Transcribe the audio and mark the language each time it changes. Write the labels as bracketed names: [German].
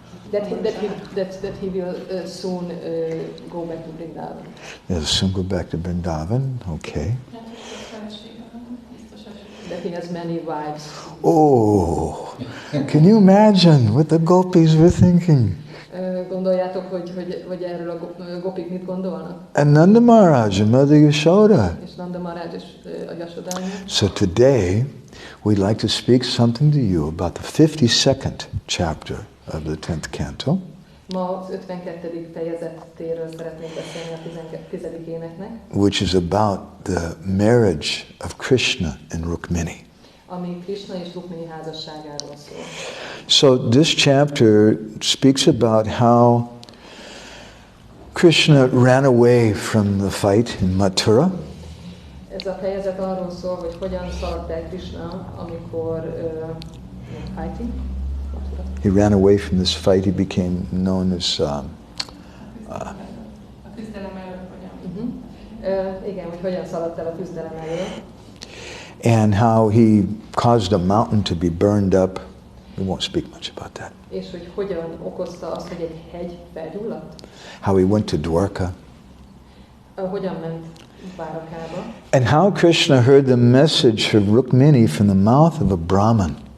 [English] That he will soon go back to Vrindavan. He'll soon go back to Vrindavan, okay. That he has many wives. Oh, can you imagine what the gopis were thinking? [Hungarian] gondoljátok, hogy erről a gopik mit gondolnak? [English] And Nanda Maharaj and Mother Yashoda. [Hungarian] És Nanda Maharaj és a Yashoda. [English] So today we'd like to speak something to you about the 52nd chapter of the 10th canto. [Hungarian] Ma az 52. fejezetéről szeretnék beszélni a 10. éneknek. [English] Which is about the marriage of Krishna and Rukmini. [Hungarian] Ami Krishna és Rukmini házasságáról szól. [English] So this chapter speaks about how Krishna ran away from the fight in Mathura. [Hungarian] Ez a fejezet arról szól, hogy hogyan szaladt el Krishna, amikor fighting. [English] He ran away from this fight. He became known as [Hungarian] igen, hogy hogyan szaladt el a küzdelem elől. [English] And how he caused a mountain to be burned up. We won't speak much about that. [Hungarian] És hogy hogyan okozta azt, hogy egy hegy felgyulladt. [English] How he went to Dwarka. [Hungarian] Hogyan ment Dwarakába. [English] And how Krishna heard the message of Rukmini from the mouth of a Brahmin.